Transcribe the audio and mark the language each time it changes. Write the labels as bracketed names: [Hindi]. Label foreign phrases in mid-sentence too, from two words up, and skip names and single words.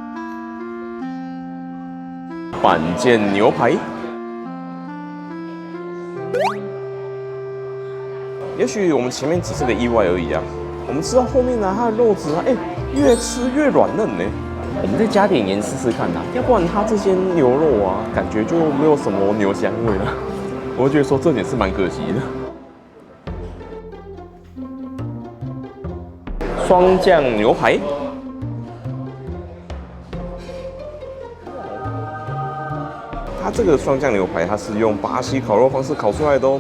[Chinese] 板腱牛排，也許我們前面只是個意外而已啊。我們吃到後面呢，它的肉質啊，越吃越軟嫩呢。我們再加點鹽試試看啊，要不然它這些牛肉啊，感覺就沒有什麼牛香味了。我覺得說這點是蠻可惜的。雙醬牛排，它這個雙醬牛排，它是用巴西烤肉方式烤出來的哦。